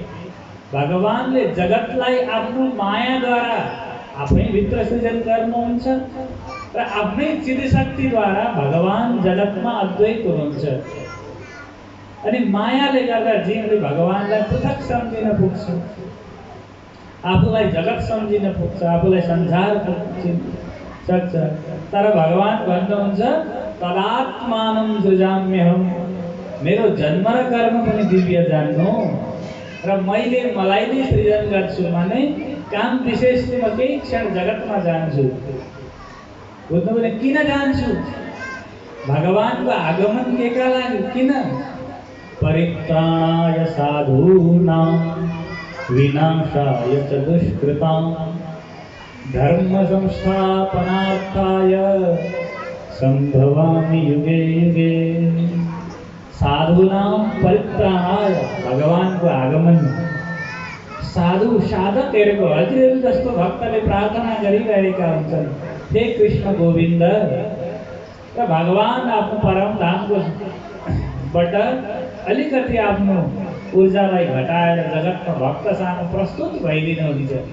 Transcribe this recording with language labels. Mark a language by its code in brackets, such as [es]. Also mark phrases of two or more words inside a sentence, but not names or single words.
[ne] भगवानले जगतलाई आफ्नो मायाद्वारा आफैभित्र सृजन गर्नुहुन्छ र आफ्नै चिदशक्तिद्वारा भगवान जगतमा अद्वैत हुनुहुन्छ। अनि मायाले गर्दा जीवले भगवानलाई पृथक सम्झिन पुग्छ, आफूलाई जगत सम्झिन पुग्छ, आफूलाई संसार सक्छ। तर भगवान भन्नुहुन्छ [sa] तदात्मानं सृजाम्यहम्, [ne] मेरो जन्म र कर्म पनि दिव्य जान्नु र मैले मलाई नै सृजन गर्छु भने काम विशेषले म केही क्षण जगतमा जान्छु। बुझ्नुभयो? किन जान्छु? भगवानको आगमन केका लागि? किन? [sa] परित्राणाय साधूनां विनाशाय च दुष्कृतां धर्म संस्थापनार्थाय संभवामि युगे युगे। साधूनां परित्राणाय, [ne] भगवानको आगमन। साधु साधकहरूको, हजुरहरू जस्तो भक्तले प्रार्थना गरिरहेका हुन्छन्, हे कृष्ण गोविन्द, र भगवान आफ्नो परम धामकोबाट अलिकति आफ्नो ऊर्जालाई घटाएर जगतमा भक्त सामु प्रस्तुत भइदिनुहुन्छ।